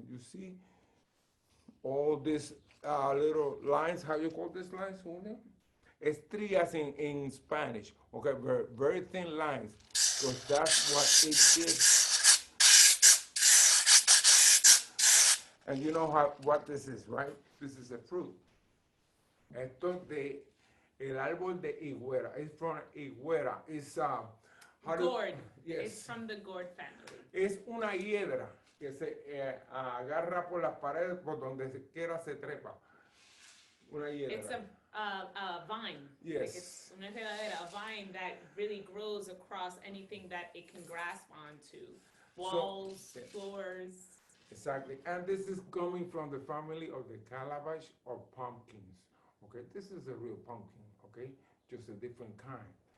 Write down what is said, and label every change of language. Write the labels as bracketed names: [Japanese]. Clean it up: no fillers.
[English] You see all these little lines, how you call these lines, Julio? Estrías in Spanish, okay, very, very thin lines, because that's what it gives. And you know what this is, right? This is a fruit. [Spanish] Esto de el árbol de higuera. [English] It's from higuera. It's Gourd. Yes. It's from the gourd family. [Spanish] Es una hiedra que se agarra por las paredes por donde quiera se trepa. Una hiedra. [English] It's a vine. Yes. Like it's [Spanish] una enredadera, [English] a vine that really grows across anything that it can grasp onto. Walls, floors. Exactly. And this is coming from the family of the calabash or pumpkins. Okay, this is a real pumpkin, okay? Just a different kind.